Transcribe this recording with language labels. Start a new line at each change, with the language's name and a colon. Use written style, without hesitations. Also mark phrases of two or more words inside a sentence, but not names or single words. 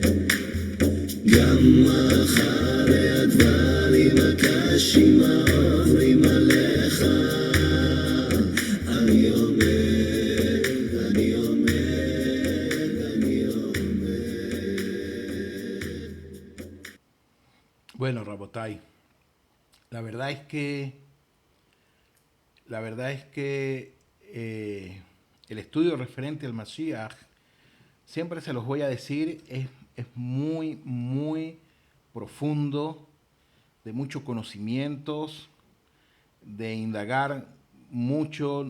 Hebrew: גם אחרי הדברים הקשים העוברים עליך אני עומד, אני עומד, אני עומד.
Spanish: Bueno, Rabotai, la verdad es que el estudio referente al Mashiach, siempre se los voy a decir, es muy, muy profundo, de muchos conocimientos, de indagar mucho,